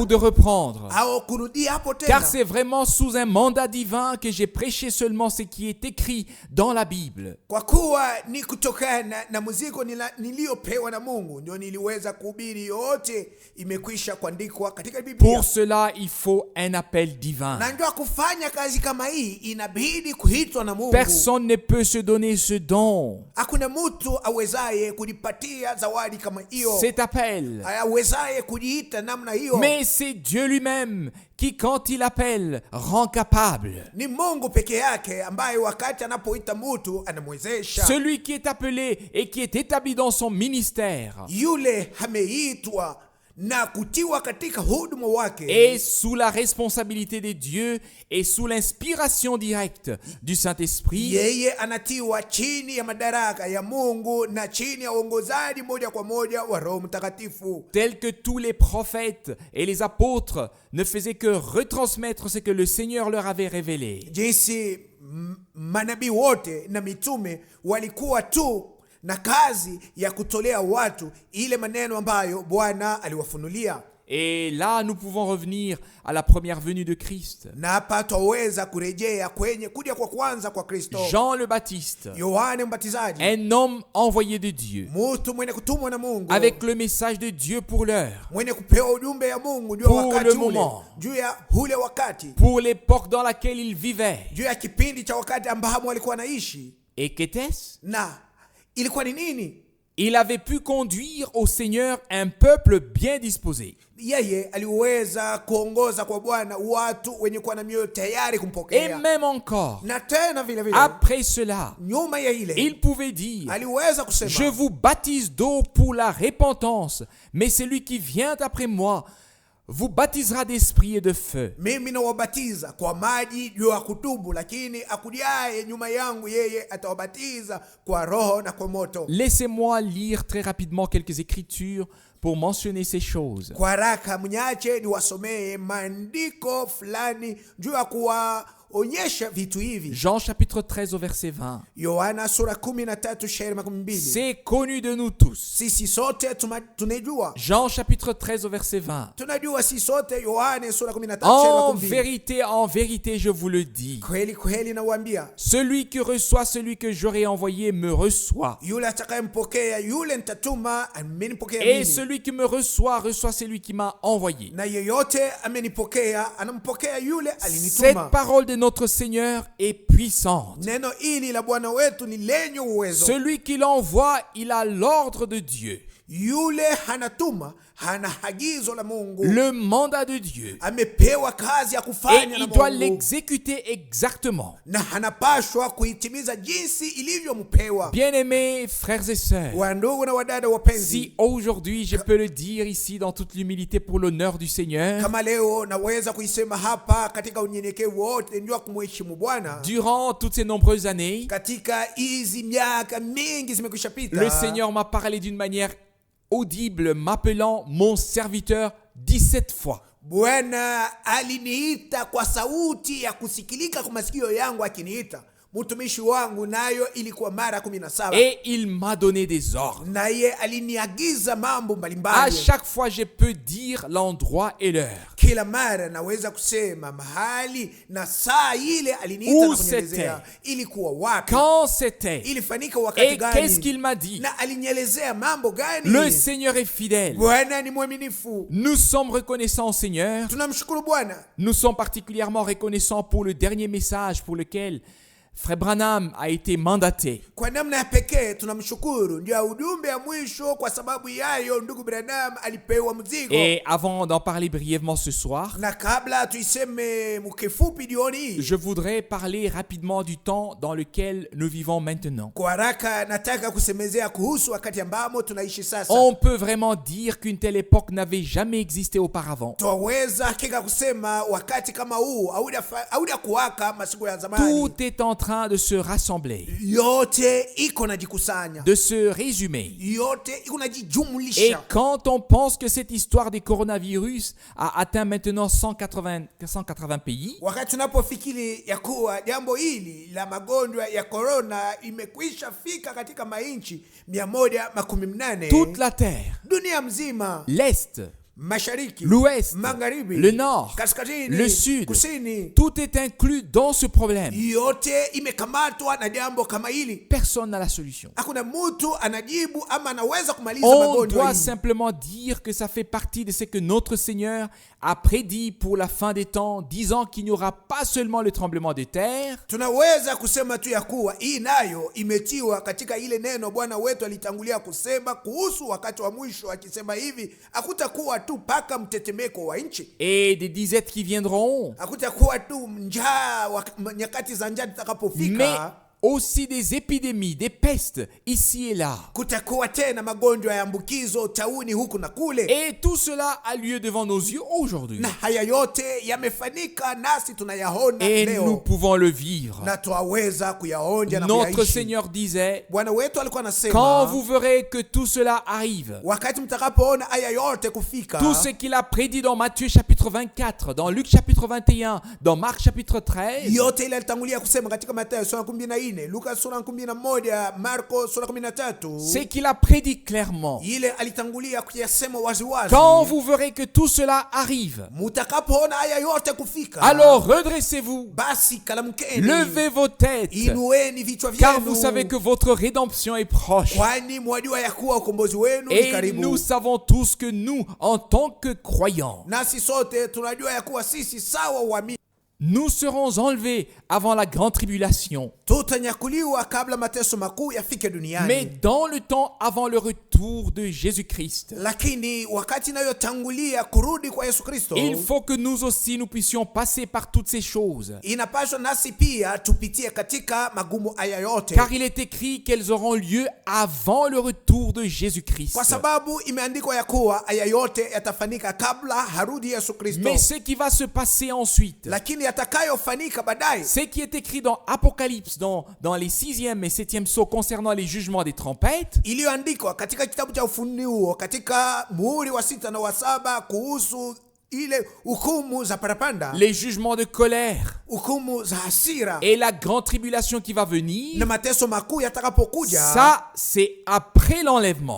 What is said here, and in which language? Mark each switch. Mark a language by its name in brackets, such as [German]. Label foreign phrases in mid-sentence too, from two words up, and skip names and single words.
[French] Ou de reprendre. [Swahili] au kurudia hapo tena. [French] Car c'est vraiment sous un mandat divin que j'ai prêché seulement ce qui est écrit dans la Bible. [Swahili] Kwa kuwa ni kutokana na mzigo niliopewa na Mungu ndio niliweza kuhubiri yote imekwisha kuandikwa katika Biblia. [French] Pour cela, il faut un appel divin. [Swahili] Na ndio kufanya kazi kama hii inabidi kuitwa na Mungu. [French] Personne ne peut se donner ce don, [Swahili] Hakuna mtu awezaye kujipatia zawadi kama hiyo, [French] cet appel. [Swahili] awezaye kujiita namna hiyo. [French] Mais c'est Dieu lui-même qui, quand il appelle, rend capable. [Swahili] Ni Mungu peke yake ambaye wakati anapoita mtu anamwezesha. [French] Celui qui est appelé et qui est établi dans son ministère [Swahili] Yule ameitwa na kutiwa katika huduma wake [French] est sous la responsabilité de Dieu et sous l'inspiration directe du Saint-Esprit. [Swahili] yeye anatiwa chini ya madaraka ya Mungu na chini ya uongozaji moja kwa moja wa Roho Mtakatifu. [French] Tel que tous les prophètes et les apôtres ne faisaient que retransmettre ce que le Seigneur leur avait révélé. [Swahili] Jinsi manabii wote na mitume walikuwa tu na kazi ya kutolea watu ile maneno ambayo Bwana aliwafunulia. [French] Et là, nous pouvons revenir à la première venue de Christ. [Swahili] Na hapa twaweza kurejea kwenye kuja kwa kwanza kwa Kristo. [French] Jean le Baptiste, [Swahili] Yohane Mbatizaji, [French] un homme envoyé de Dieu, [Swahili] mtu mwenye kutumwa na Mungu, [French] avec le message de Dieu pour l'heure, [Swahili] mwenye kupewa ujumbe ya Mungu juu ya [French] Pour [Swahili] wakati [French] le [Swahili] ule, [French] moment. [Swahili] juu ya ule wakati, [French] pour l'époque dans laquelle il vivait. [Swahili] juu ya kipindi cha wakati ambamo alikuwa anaishi. [French] Et qu'était-ce? [Swahili] Na ilikuwa ni nini? [French] Il avait pu conduire au Seigneur un peuple bien disposé. [Swahili] Yeye aliweza kuongoza kwa Bwana watu wenye kuwa na mioyo tayari [French] Et [Swahili] kumpokea. [French] même encore, [Swahili] Na tena vile vile, [French] après cela, [Swahili] nyuma ya ile, [French] il pouvait dire, [Swahili] aliweza [French] je [Swahili] kusema, [French] vous baptise d'eau pour la repentance, mais celui qui vient après moi vous baptisera d'esprit et de feu. [Swahili] mimi nawabatiza kwa maji juu ya kutubu, lakini akujaye nyuma yangu yeye atawabatiza kwa roho na kwa moto. [French] Laissez-moi lire très rapidement quelques écritures pour mentionner ces choses. [Swahili] Kwa haraka mnyache niwasomee maandiko fulani juu ya kuwaonyesha vitu hivi. [French] Jean chapitre 13 au verset 20. [Swahili] Yohana sura 13 shairi 12. [French] C'est connu de nous tous. [Swahili] Sisi sote tunajua. [French] Jean chapitre 13 au verset 20. [Swahili] Tunajua sisi sote. Yohana sura 13 shairi 12. [French] En vérité, je vous le dis. [Swahili] Kweli kweli nawaambia, [French] Celui qui reçoit celui que j'aurai envoyé me reçoit. [Swahili] yule atakayempokea yule nitatuma amenipokea [French] Et [Swahili] mimi. [French] celui qui me reçoit, reçoit celui qui m'a envoyé. [Swahili] Na yeyote amenipokea anampokea yule [French] Cette [Swahili] alinituma. [French] parole de notre Seigneur est puissante. [Swahili] Neno hili la Bwana wetu ni lenye uwezo. [French] Celui qui l'envoie, il a l'ordre de Dieu. [Swahili] Yule hanatuma hana agizo la Mungu, [French] Le mandat de Dieu. [Swahili] amepewa kazi ya [French] Et [Swahili] kufanya na [French] il doit [Swahili] Mungu, [French] l'exécuter exactement. [Swahili] na hanapashwa kuitimiza jinsi ilivyompewa. [French] Bien-aimés frères et sœurs, [Swahili] Wandugu na wadada wapenzi, [French] si aujourd'hui je peux le dire ici dans toute l'humilité pour l'honneur du Seigneur, [Swahili] kama leo naweza kuisema hapa katika unyenyekevu wote ndio kumheshimu Bwana, [French] durant toutes ces nombreuses années, [Swahili] katika hizi miaka mingi zimekwisha pita, [French] le Seigneur m'a parlé d'une manière audible, m'appelant mon serviteur 17 fois. [Swahili] Bwana aliniita kwa sauti ya kusikilika kwa masikio yangu, akiniita mtumishi wangu, nayo ilikuwa mara 17. [French] Et il m'a donné des ordres. [Swahili] Naye aliniagiza mambo [French] À [Swahili] mbalimbali. [French] chaque fois, je peux dire l'endroit et l'heure. [Swahili] Kila mara naweza kusema mahali na saa ile aliniita [French] Où [Swahili] na kunielezea ilikuwa wapi, [French] Quand c'était? [Swahili] ilifanyika wakati [French] Et qu'est-ce [Swahili] gani, [French] qu'il m'a dit? [Swahili] na alinielezea mambo gani. [French] Le Seigneur est fidèle. [Swahili] Bwana ni mwaminifu. [French] Nous sommes reconnaissants au Seigneur. [Swahili] Tunamshukuru Bwana. [French] Nous sommes particulièrement reconnaissants pour le dernier message pour lequel Frère Branham a été mandaté. [Swahili] Kwa namna ya pekee tunamshukuru ndio ujumbe ya mwisho, kwa sababu yayo ndugu Branham alipewa mzigo. [French] Et avant d'en parler brièvement ce soir, [Swahili] Na kabla tuiseme mkifupi jioni hii, [French] je voudrais parler rapidement du temps dans lequel nous vivons maintenant. [Swahili] kwa haraka nataka kusemezea kuhusu wakati ambamo tunaishi sasa. [French] On peut vraiment dire qu'une telle époque n'avait jamais existé auparavant. [Swahili] Twaweza hakika kusema wakati kama huu hauja kuwaka masiku ya zamani. [French] Tout est en train de se rassembler, [Swahili] Yote iko najikusanya, [French] de se résumer. [Swahili] yote iko [French] Et [Swahili] najijumlisha. [French] quand on pense que cette histoire des coronavirus a atteint maintenant 180 pays, [Swahili] Wakati tunapofikiri ya kuwa jambo hili la magonjwa ya corona imekwisha fika katika mainchi 180, [French] toute la Terre, [Swahili] dunia mzima, [French] l'Est, [Swahili] mashariki, [French] l'Ouest, [Swahili] magharibi, [French] le Nord, [Swahili] kaskazini, [French] le Sud, [Swahili] kusini, [French] tout est inclus dans ce problème. [Swahili] yote imekamatwa na jambo kama hili. [French] Personne n'a la solution. [Swahili] Hakuna mtu anajibu ama anaweza kumaliza [French] On [Swahili] magonjwa [French] doit [Swahili] hii. [French] simplement dire que ça fait partie de ce que notre Seigneur a prédit pour la fin des temps, disant qu'il n'y aura pas seulement le tremblement de terre, [Swahili] Tunaweza kusema tu ya kuwa hii nayo imetiwa katika ile neno Bwana wetu alitangulia kusema kuhusu wakati wa mwisho, akisema hivi, hakutakuwa tu paka mtetemeko wa nchi, [French] et des disettes qui viendront, [Swahili] hakutakuwa tu njaa nyakati za njaa [French] mais [Swahili] zitakapofika, [French] aussi des épidémies, des pestes ici et là. [Swahili] kutakuwa tena magonjwa ya ambukizo, tauni huku na kule. [French] Et tout cela a lieu devant nos yeux aujourd'hui. [Swahili] Na haya yote yamefanyika nasi tunayaona [French] Et nous [Swahili] leo, [French] pouvons le vivre. [Swahili] na twaweza kuyaonja na [French] Notre [Swahili] kuyaishi. [French] Seigneur disait, [Swahili] Bwana wetu alikuwa [French] quand [Swahili] anasema, [French] vous verrez que tout cela arrive, [Swahili] wakati mtakapoona haya yote kufika, [French] tout ce qu'il a prédit dans Matthieu chapitre 24, dans Luc chapitre 21, dans Marc chapitre 13, [Swahili] yote ile alitangulia kusema katika Mathayo sura 14 14, Luka sura 11, Marko sura 13. [French] c'est qu'il a prédit clairement. [Swahili] Ile alitangulia kuyasema waziwazi. [French] Quand vous verrez que tout cela arrive, [Swahili] Mutakapoona haya yote kufika, [French] alors redressez-vous, [Swahili] basi kalamkeni, [French] levez vos têtes, [Swahili] inueni vichwa [French] car [Swahili] vyenu, [French] vous savez que votre rédemption est proche. [Swahili] kwani mwajua ya kuwa ukombozi wenu ni [French] Et [Swahili] karibu. [French] nous savons tous que nous, en tant que croyants, [Swahili] Nasi sote tunajua ya kuwa sisi sawa uamini [French] nous serons enlevés avant la grande tribulation. [Swahili] tutanyakuliwa kabla mateso makuu yafike duniani. [French] Mais dans le temps avant le retour de Jésus-Christ, [Swahili] Lakini wakati inayotangulia kurudi kwa Yesu Kristo, [French] il faut que nous aussi nous puissions passer par toutes ces choses. [Swahili] inapaswa nasi pia tupitie katika magumu haya yote, [French] Car il est écrit qu'elles auront lieu avant le retour de Jésus-Christ. [Swahili] kwa sababu imeandikwa ya kuwa haya yote yatafanyika kabla harudi Yesu Kristo. [French] Mais ce qui va se passer ensuite, [Swahili] Lakini yatakayofanyika baadaye, [French] ce qui est écrit dans Apocalypse, dans les 6e et 7e sceaux concernant les jugements des trompettes, [Swahili] iliyoandikwa katika kitabu cha Ufunuo katika muhuri wa 6 na wa 7 kuhusu ile hukumu za parapanda, [French] les jugements de colère [Swahili] hukumu za hasira [French] et la grande tribulation qui va venir, [Swahili] na mateso makuu yatakapokuja, [French] ça c'est après l'enlèvement.